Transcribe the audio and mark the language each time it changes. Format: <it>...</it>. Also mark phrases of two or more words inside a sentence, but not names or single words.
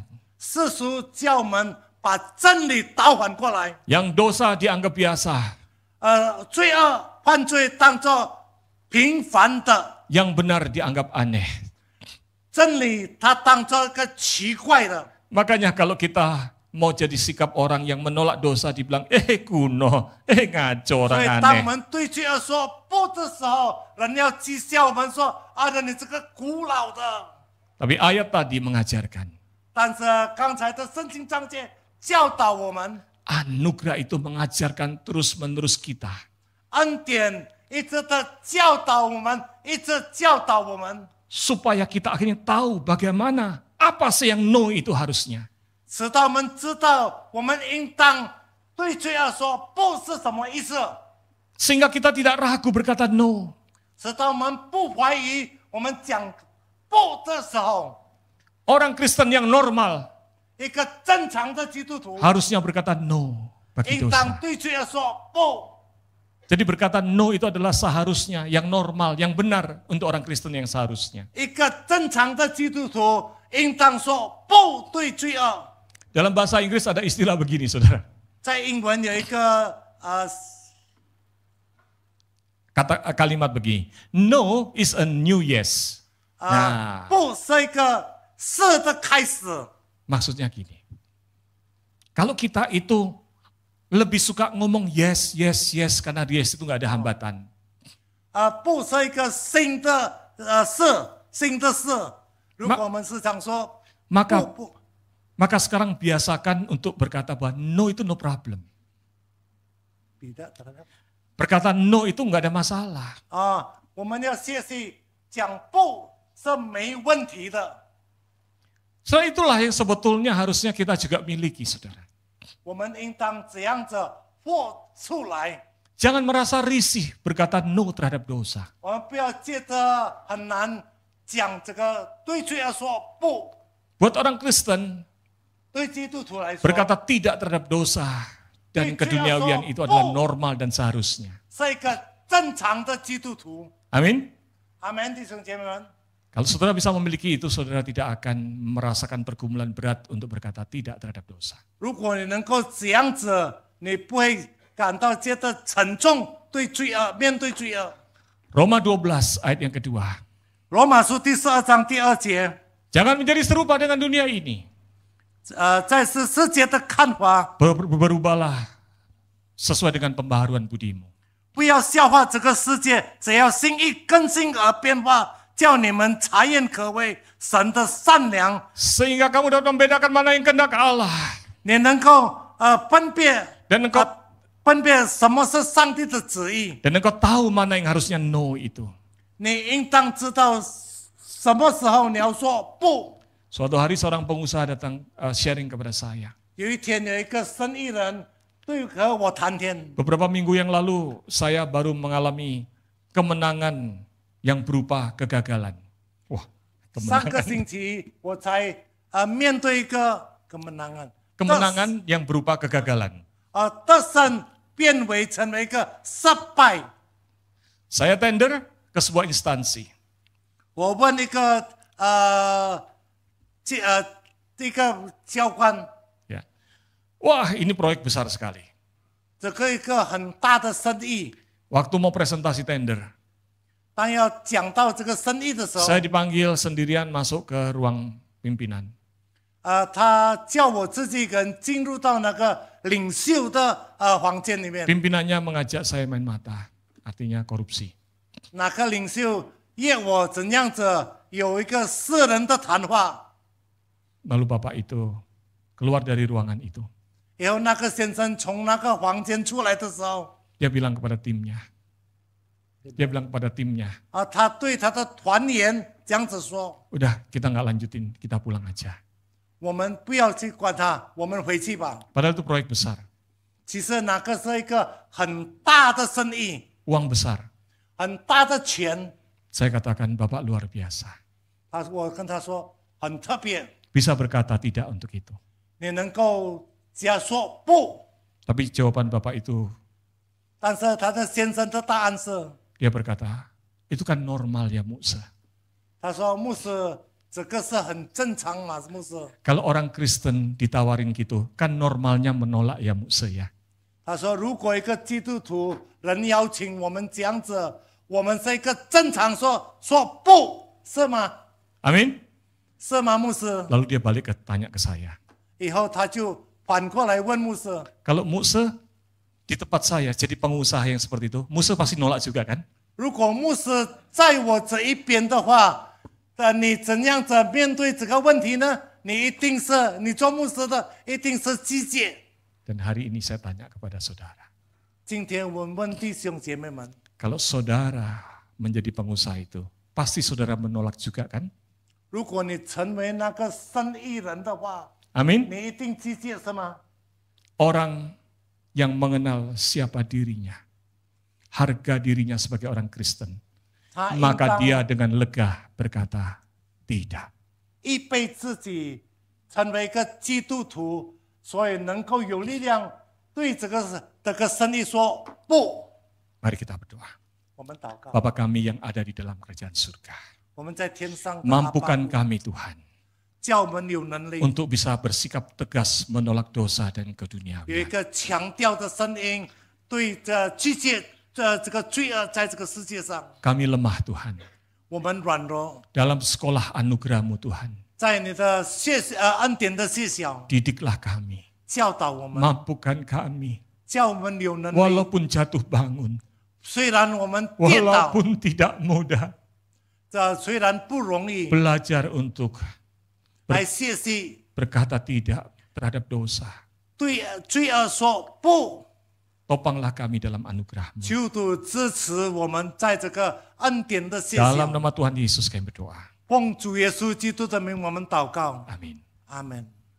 <zh>世俗叫我们把真理倒反过来，</zh> <id>Yang dosa dianggap biasa,</id> <zh>罪恶犯罪当作平凡的，</zh> <id>yang benar dianggap aneh.</id> <zh>真理它当作一个奇怪的。</zh> <id>Makanya kalau kita mau jadi sikap orang yang menolak dosa dibilang, kuno, ngaco</id> <zh>所</zh> <id>orang</id> <zh>以当我</zh> <id>aneh.</id> <zh>们对罪恶说不的时候，人要讥笑我们说：“你这个古老的。”</zh> <id>Tapi ayat tadi mengajarkan,</id> <zh>但是刚才的圣经章节教导我们，</zh> <id>anugerah itu mengajarkan terus-menerus kita.</id> <zh>恩典一直的教导我们，一直教导我们，</zh> <id>Supaya kita akhirnya tahu bagaimana, apa sih yang no itu harusnya.</id> <zh>直到我们知道我们应当对罪恶说不是什么意思。</zh> <id>Sehingga kita tidak ragu berkata no.</id> <zh>直到我们不怀疑，我们讲不的时候，</zh> <id>Orang Kristen yang normal</id> <zh>一个正常的基督徒</zh> <id>harusnya berkata no bagi</id> <zh>应当</zh> <id>dosa.</id> <zh>对罪恶说不。</zh> <id>Jadi berkata no itu adalah seharusnya, yang normal, yang benar untuk orang Kristen yang seharusnya.</id> <zh>一个正常的基督徒应当说不对罪恶。</zh> <id>Dalam bahasa Inggris ada istilah begini, saudara.</id> <zh>在英文有一个</zh> <id>Kalimat begini,</id> <en>no is a new yes.</en> <id>Nah,</id> <zh>不是一个是的开始。</zh> <id>maksudnya gini. Kalau kita itu lebih suka ngomong</id> <en>yes, yes, yes,</en> <id>karena yes itu nggak ada hambatan.</id> <zh>不是一个新的新的事。如果我们时常说</zh> <id>Maka</id> <zh>不，</zh> <id>maka sekarang biasakan untuk berkata bahwa no itu</id> <en>no problem.</en> <id>彼得 terhadap Berkata no itu nggak ada masalah.</id> <zh>我们要学习讲不是没问题的。</zh> <id>So itulah yang sebetulnya harusnya kita juga miliki, saudara.</id> <zh>我们应当怎样子活出来？</zh> <id>Jangan merasa risih berkata no terhadap dosa.</id> <zh>我们不要借着很难讲这个对罪恶说不，</zh> <id>Buat orang Kristen,</id> <zh>对基督徒来说</zh> <id>berkata tidak terhadap dosa dan keduniawian itu adalah normal dan seharusnya.</id> <zh>是一个正常的基督徒。</zh> <id>Amin.</id> <zh>阿门，弟兄姐妹们。</zh> <id>Kalau saudara bisa memiliki itu, saudara tidak akan merasakan pergumulan berat untuk berkata tidak terhadap dosa.</id> <zh>如果你能够这样子，你不会感到觉得沉重，对罪恶面对罪恶。</zh> <id>Roma 12 ayat yang kedua.</id> <zh>罗马书第12章第2节，</zh> <id>Jangan menjadi serupa dengan dunia ini.</id> <zh>在世界的看法，</zh> <id>Berubahlah sesuai dengan pembaharuan budimu.</id> <zh>不要笑话这个世界，只要心意更新而变化，叫你们察验可畏神的善良，</zh> <id>Sehingga kamu dapat membedakan mana yang kehendak Allah.</id> <zh>你能够分辨</zh> <id>Dan engkau,</id> <zh>分辨什么是上帝的旨意，</zh> <id>dan engkau tahu mana yang harusnya no itu.</id> <zh>你应当知道什么时候你要说不。</zh> <id>Suatu hari seorang pengusaha datang sharing kepada saya.</id> <zh>有一天有一个生意人对和我谈天，</zh> <id>Beberapa minggu yang lalu saya baru mengalami kemenangan yang berupa kegagalan. Wah,</id> <zh>上个</zh> <id>kemenangan.</id> <zh>星期我才面对一个 kemenangan，</zh> <id>Kemenangan yang berupa kegagalan.</id> <zh>得胜变为成为一个失败。</zh> <id>Saya tender ke sebuah instansi.</id> <zh>我问一个一个教官，</zh> <id>Ya. Wah, ini proyek besar sekali.</id> <zh>这个一个很大的生意，</zh> <id>Waktu mau presentasi tender,</id> <zh>当要讲到这个生意的时候，</zh> <id>saya dipanggil sendirian masuk ke ruang pimpinan.</id> <zh>他叫我自己一个人进入到那个领袖的房间里面，</zh> <id>Pimpinannya mengajak saya main mata, artinya korupsi.</id> <zh>那个领袖约我怎样子有一个私人的谈话。</zh> <id>Lalu bapak itu keluar dari ruangan itu.</id> <zh>然后那个先生从那个房间出来的时候，</zh> <id>Dia bilang kepada timnya. Dia bilang kepada timnya,</id> <zh>他对他的团员这样子说</zh> <id>udah kita nggak lanjutin, kita pulang aja.</id> <zh>我们不要去管他，我们回去吧。</zh> <id>Padahal itu proyek besar,</id> <zh>其实那个是一个很大的生意，</zh> <id>uang besar.</id> <zh>很大的钱。</zh> <id>Saya katakan, Bapak luar biasa.</id> <zh>我跟他说很特别，</zh> <id>Bisa berkata tidak untuk itu.</id> <zh>你能够这样说不，</zh> <id>Tapi jawaban Bapak itu,</id> <zh>但是他的先生的答案是，</zh> <id>dia berkata, itu kan normal ya Musa.</id> <zh>他说牧师，这个是很正常嘛，牧师。</zh> <id>Kalau orang Kristen ditawarin gitu, kan normalnya menolak ya Musa ya.</id> <zh>他说如果一个基督徒人邀请我们这样子，我们是一个正常说不是吗？</zh> <id>Amin.</id> <zh>是吗，牧师？</zh> <id>Lalu dia balik tanya ke saya.</id> <zh>以后他就反过来问牧师，</zh> <id>Kalau Musa di tempat saya jadi pengusaha yang seperti itu, Musa pasti nolak juga kan?</id> <zh>如果牧师在我这一边的话，你怎样子面对这个问题呢？你一定是你做牧师的，一定是积极。</zh> <id>Dan hari ini saya tanya kepada saudara.</id> <zh>今天我们问弟兄姐妹们，</zh> <id>Kalau saudara menjadi pengusaha itu, pasti saudara menolak juga kan?</id> <zh>如果你成为那个生意人的话，</zh> <id>Amin.</id> <zh>你一定积极是吗？</zh> <id>Orang yang mengenal siapa dirinya, harga dirinya sebagai orang Kristen,</id> <zh>他应</zh> <id>maka</id> <zh>当</zh> <id>dia dengan lega berkata tidak.</id> <zh>预备自己成为一个基督徒，所以能够有力量对这个生意说不。</zh> <id>Mari kita berdoa.</id> <zh>我们祷告，</zh> <id>Bapa kami yang ada di dalam kerajaan surga,</id> <zh>我们在天上的阿爸</zh> <id>mampukan kami Tuhan</id> <zh>叫我们有能力，</zh> <id>untuk bisa bersikap tegas menolak dosa dan</id> <zh>有一</zh> <id>keduniawian.</id> <zh>个强调的声音，对着拒绝这个罪恶在这个世界上，</zh> <id>Kami lemah Tuhan,</id> <zh>我们软弱，</zh> <id>dalam sekolah anugerah-Mu Tuhan,</id> <zh>在你的恩典的谢小</zh> <id>didiklah kami,</id> <zh>教导我们，</zh> <id>mampukan kami,</id> <zh>叫我们有能力。</zh> <id>walaupun jatuh bangun,</id> <zh>虽然我们跌倒，</zh> <id>walaupun tidak mudah,</id> <zh>虽然不容易，</zh> <id>belajar untuk</id> <zh>来学习</zh> <id>berkata tidak terhadap dosa.</id> <zh>对罪恶说不。</zh> <id>Topanglah kami dalam anugerah-Mu.</id> <zh>求主支持我们在这个恩典的谢</zh> <id>Dalam</id> <zh>小，</zh> <id>nama Tuhan Yesus kami berdoa.</id> <zh>奉主耶稣基督的名，我们祷告，</zh> <id>Amin.</id> <zh>阿门。</zh>